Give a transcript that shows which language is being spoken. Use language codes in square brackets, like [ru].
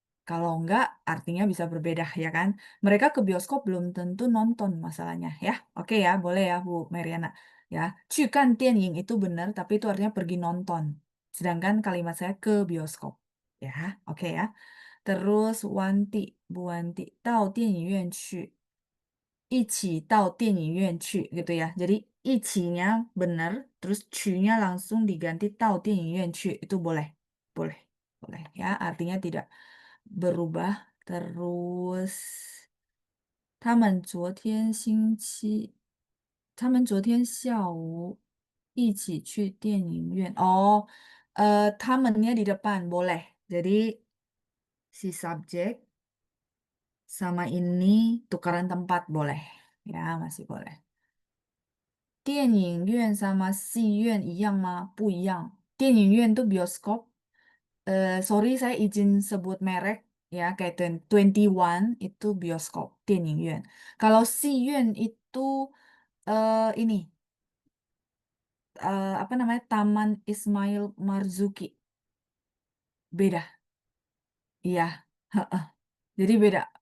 [id] Kalau enggak, artinya bisa berbeda ya kan. Mereka ke bioskop belum tentu nonton masalahnya ya. Oke ya, boleh ya Bu Meriana. Ya, [zh] 去看电影 [id] itu benar, tapi itu artinya pergi nonton. Sedangkan kalimat saya ke bioskop. Ya, oke ya. Terus Wanti, Bu Wanti, [zh] 到电影院去. 一起到电影院去 [id] gitu ya. Jadi 一起nya benar, terus 去nya langsung diganti [zh] 到电影院去. [id] Itu boleh. Boleh. Boleh ya, artinya tidak berubah. Terus [zh] 他们昨天下午一起去电影院. [id] Oh, 他们nya di depan, boleh. Jadi si subjek sama ini tukaran tempat, boleh. Ya, masih boleh. [zh] 电影院 [id] sama [zh] 戏院一样吗? 不一样. [id] 电影院 tuh bioskop. Sorry saya izin sebut merek ya, kayak 21 itu bioskop, 电影院. Kalau 戏院 itu ini apa namanya, Taman Ismail Marzuki. Beda. Iya. Heeh. Jadi beda.